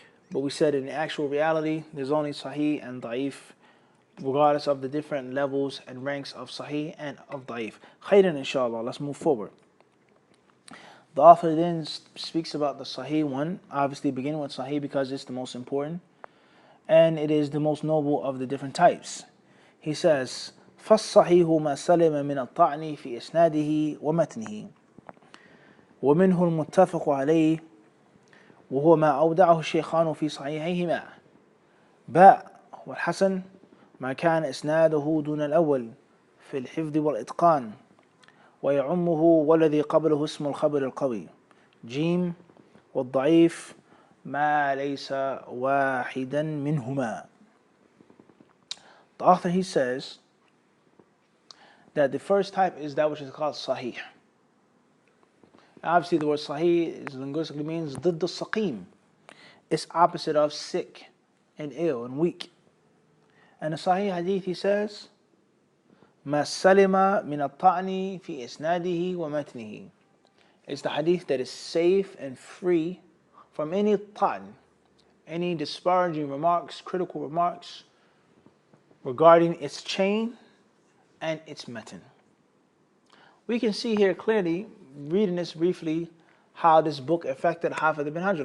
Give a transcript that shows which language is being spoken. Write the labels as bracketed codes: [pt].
[en] But we said in the actual reality, there's only sahih and da'if, regardless of the different levels and ranks of sahih and of da'if. Khairan, inshallah. Let's move forward. The author then speaks about the sahih one, obviously beginning with sahih because it's the most important, and it is the most noble of the different types. He says, [ar] فَالصَّحِيهُ مَا سَلِمَ مِنَ الطَّعْنِ فِي إِسْنَادِهِ وَمَتْنِهِ ومنه المتفق عليه وهو ما أودعه الشيخان في صحيحيهما. باء والحسن ما كان إسناده دون الأول في الحفظ والإتقان ويعمه والذي قبله اسم الخبر القوي. جيم والضعيف ما ليس واحدا منهما. [en] The author, he says that the first type is that which is called sahih. Obviously the word sahih linguistically means [ar] ضد السقيم. [en] It's opposite of sick and ill and weak. And the sahih hadith, he says, [ar] ما سلم من الطعن في إسناده ومتنه. [en] It's the hadith that is safe and free from any ta'an, any disparaging remarks, critical remarks regarding its chain and its matan. We can see here clearly, reading this briefly, how this book affected Hafid ibn Hajar.